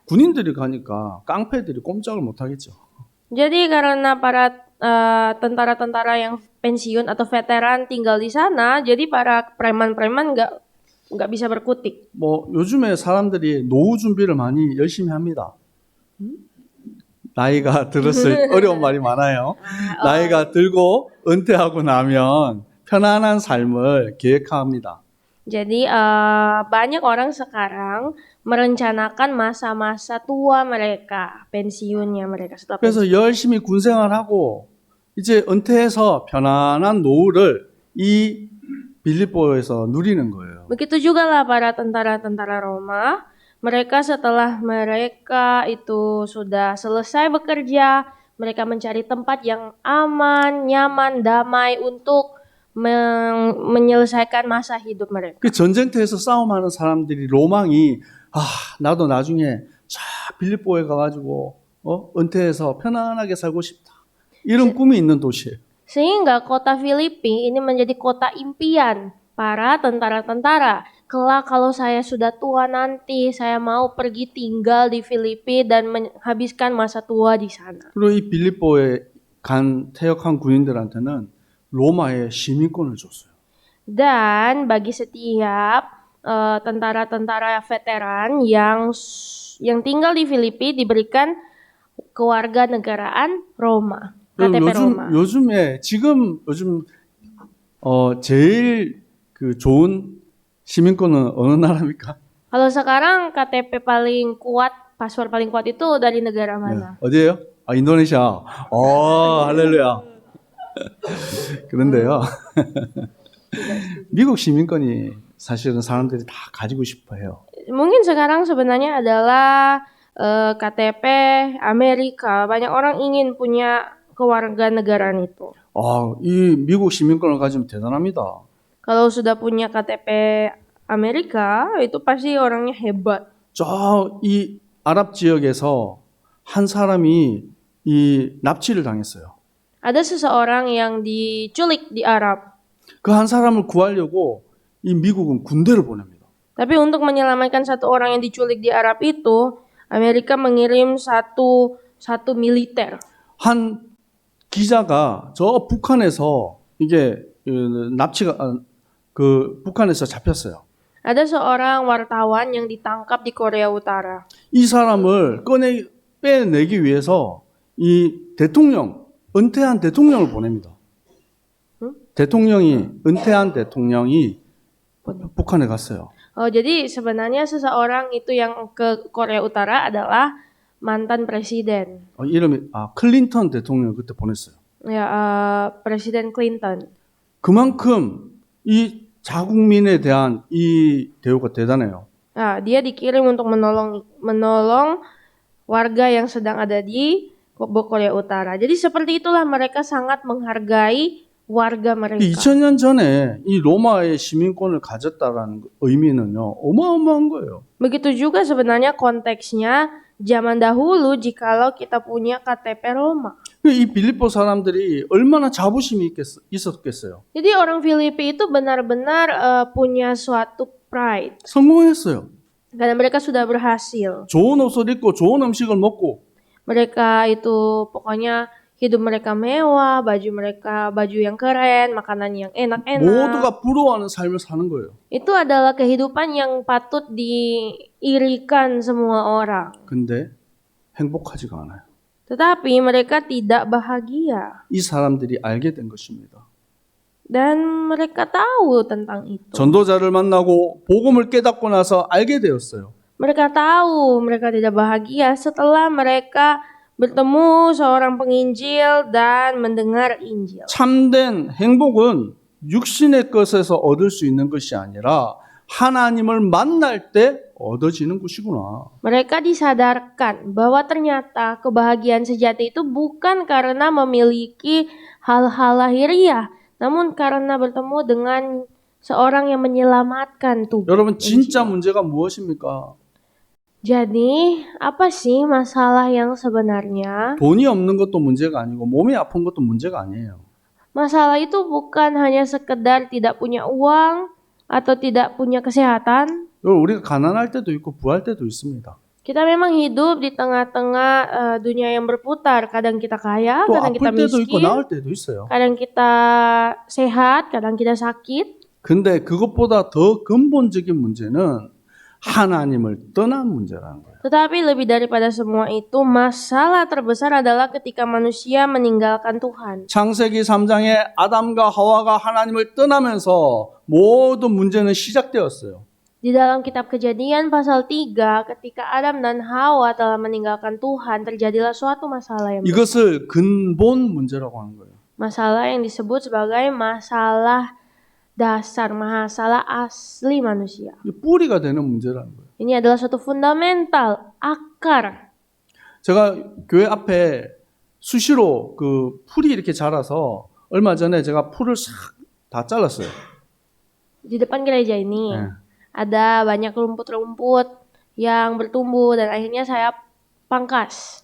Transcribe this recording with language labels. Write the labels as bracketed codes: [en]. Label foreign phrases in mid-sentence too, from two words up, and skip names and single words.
[ko] 군인들이 가니까 깡패들이 꼼짝을 못 하겠죠. [id] Jadi karena para tentara-tentara yang pensiun atau veteran tinggal di sana, jadi para preman-preman nggak bisa berkutik. [ko] 뭐 요즘에 사람들이 노후 준비를 많이 열심히 합니다. 나이가 들었을 어려운 말이 많아요. 나이가 들고 은퇴하고 나면 편안한 삶을 계획합니다. [id] Jadi banyak orang sekarang merencanakan masa-masa tua mereka, pensiunnya mereka setelah pensiun. [ko] 그래서 열심히 군 생활하고 이제 은퇴해서 편안한 노후를 이 빌립보에서 누리는 거예요. [id] Begitu juga lah para tentara-tentara Roma. Mereka setelah mereka itu sudah selesai bekerja, mereka mencari tempat yang aman, nyaman, damai untuk menyelesaikan masa hidup mereka. [ko] 그 전쟁터에서 싸움하는 사람들이 로망이 나도 나중에 저 빌립보에 가가지고 은퇴해서 편안하게 살고 싶다. 이런 꿈이 있는 도시예요. [id] Sehingga kota Filipi ini menjadi kota impian para tentara-tentara. Kelak kalau saya sudah tua nanti, saya mau pergi tinggal di Filipi dan menghabiskan masa tua di sana. [ko] 그리고 이 빌립보에 간 퇴역한 군인들한테는 로마의 시민권을 줬어요. [id] Dan bagi setiap tentara-tentara veteran yang tinggal di Filipi diberikan kewarganegaraan Roma, KTP Roma. [ko] 요즘 제일 그 좋은 시민권은 어느 나라입니까? [id] Kalau sekarang KTP paling kuat, paspor paling kuat itu dari negara mana? [ko] 어디예요? 인도네시아. 할렐루야. 그런데요. 미국 시민권이 사실은 사람들이 다 가지고 싶어 해요. [id] Mungkin sekarang sebenarnya adalah KTP Amerika. Banyak orang ingin punya kewarganegaraan itu. [ko] 이 미국 시민권을 가지면 대단합니다. [id] Kalau sudah punya KTP Amerika, itu pasti orangnya hebat. [ko] 이 아랍 지역에서 한 사람이 이 납치를 당했어요. [id] Ada seseorang yang diculik di Arab. [ko] 그 한 사람을 구하려고 이 미국은 군대를 보냅니다. [id] Tapi untuk menyelamatkan satu orang yang diculik di Arab itu, Amerika mengirim satu militer. [ko] 한 기자가 저 북한에서 이게 북한에서 잡혔어요. [id] Ada seorang wartawan yang ditangkap di Korea Utara. [ko] 이 사람을 빼내기 위해서 이 은퇴한 대통령을 보냅니다. 은퇴한 대통령이 북한에 갔어요. [id] Jadi sebenarnya seseorang itu yang ke Korea Utara adalah mantan presiden. [ko] 이름이 클린턴 대통령 그때 보냈어요. [id] Ya, Presiden Clinton. [ko] 그만큼 이 자국민에 대한 이 대우가 대단해요. [id] Nah, dia dikirim untuk menolong warga yang sedang ada di Korea Utara. Jadi seperti itulah mereka sangat menghargai warga mereka. [ko] 2000년 전에 이 로마의 시민권을 가졌다라는 의미는요, 어마어마한 거예요. [id] Begitu juga sebenarnya konteksnya zaman dahulu jikalau kita punya KTP Roma. [ko] 이 빌립보 사람들이 얼마나 자부심이 있었겠어요. [id] Jadi orang Filipi itu benar-benar punya suatu pride. [ko] 성공했어요. [id] Karena mereka sudah berhasil. [ko] 좋은 옷을 입고 좋은 음식을 먹고 [id] Mereka itu pokoknya hidup mereka mewah, baju yang keren, makanan yang enak-enak. [ko] 모두가 부러워하는 삶을 사는 거예요. [id] Itu adalah kehidupan yang patut diirikan semua orang. [ko] 근데 행복하지가 않아요. [id] Tetapi mereka tidak bahagia. [ko] 이 사람들이 알게 된 것입니다. [id] Dan mereka tahu tentang itu. [ko] 전도자를 만나고 복음을 깨닫고 나서 알게 되었어요. [id] Mereka tahu mereka tidak bahagia setelah mereka bertemu seorang penginjil dan mendengar Injil. [ko] 참된 행복은 육신의 것에서 얻을 수 있는 것이 아니라 하나님을 만날 때 얻어지는 것이구나. [id] Mereka disadarkan bahwa ternyata kebahagiaan sejati itu bukan karena memiliki hal-hal lahiriah, namun karena bertemu dengan seorang yang menyelamatkan tubuh. [ko] 여러분 진짜 문제가 무엇입니까? [id] Jadi, apa sih masalah yang sebenarnya? [ko] 돈이 없는 것도 문제가 아니고 몸이 아픈 것도 문제가 아니에요. [id] Masalah itu bukan hanya sekedar tidak punya uang atau tidak punya kesehatan. [ko] 우리가 가난할 때도 있고 부할 때도 있습니다. [id] Kita memang hidup di tengah-tengah dunia yang berputar. Kadang kita kaya, [ko] 또 [id] kadang kita [ko] 아플 때도 있고 [id] miskin, [ko] 나을 때도 있어요. [id] kadang kita sehat, kadang kita sakit. [ko] 근데 그것보다 더 근본적인 문제는 하나님을 떠난 문제라는 거예요. [id] Tetapi lebih daripada semua itu, masalah terbesar adalah ketika manusia meninggalkan Tuhan. [ko] 창세기 3장에 아담과 하와가 하나님을 떠나면서 모든 문제는 시작되었어요. [id] Di dalam kitab Kejadian pasal 3, ketika Adam dan Hawa telah meninggalkan Tuhan, terjadilah suatu masalah yang [ko] 이것을 근본 문제라고 하는 거예요. [id] masalah yang disebut sebagai masalah dasar, masalah asli manusia. [ko] 이게 뿌리가 되는 문제라는 거예요. [id] Ini adalah suatu fundamental, akar. [ko] 제가 교회 앞에 수시로 그 풀이 이렇게 자라서 얼마 전에 제가 풀을 싹 다 잘랐어요. [id] Di depan gereja ini [ko] 네. [id] ada banyak rumput-rumput yang bertumbuh dan akhirnya saya pangkas.